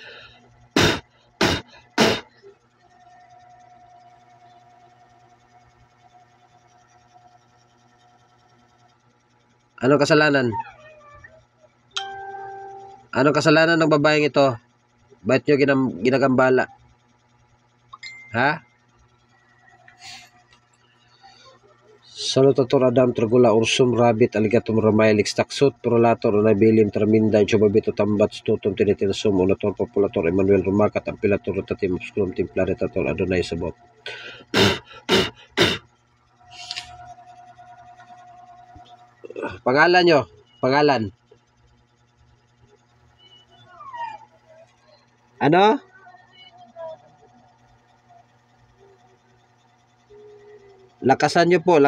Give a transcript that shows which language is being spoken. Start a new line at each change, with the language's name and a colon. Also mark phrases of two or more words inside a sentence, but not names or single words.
Filipino: Anong kasalanan? Anong kasalanan ng babaeng ito? Ba't nyo ginagambala? Ha? Salutator Adam Tragula Ursum Rabbit Alligator Ramailix Taksut Prolator Nabilim Tramindan Chubabito Tambat Stutum Tinitinasum Unator Populator Emmanuel Rumakat Ampilator Rotatim Obscurum Templaritator Adonai Sabot. Pangalan nyo? Pangalan? Ano? Lakasan nyo po.